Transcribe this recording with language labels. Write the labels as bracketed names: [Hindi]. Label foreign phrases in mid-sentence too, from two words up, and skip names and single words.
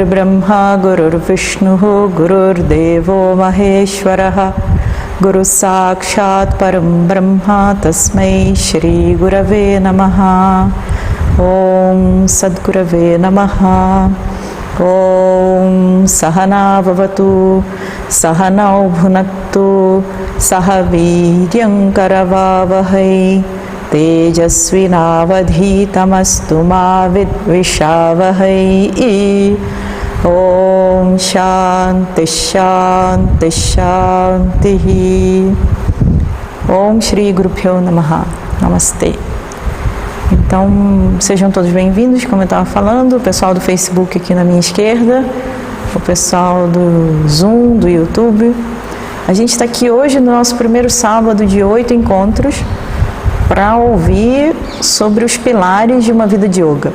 [Sanskrit] ब्रह्मा गुरुर् विष्णुः गुरुर् देवो महेश्वरः गुरुः साक्षात् परम् ब्रह्म तस्मै श्री गुरवे नमः ॐ सद्गुरवे नमः ॐ सहना भवतु सहनौ भुनक्तु सहवीर्यम् करवावहै तेजस्विनावधीतमस्तु मा विद्विषावहै ॐ शान्तिः शान्तिः शान्तिः ॐ श्री गुरु प्यो नमः नमस्ते. [Portuguese] Então, sejam todos bem-vindos, como eu estava falando, o pessoal do Facebook aqui na minha esquerda, o pessoal do Zoom, do YouTube. A gente está aqui hoje no nosso primeiro sábado de 8 encontros para ouvir sobre os pilares de uma vida de yoga.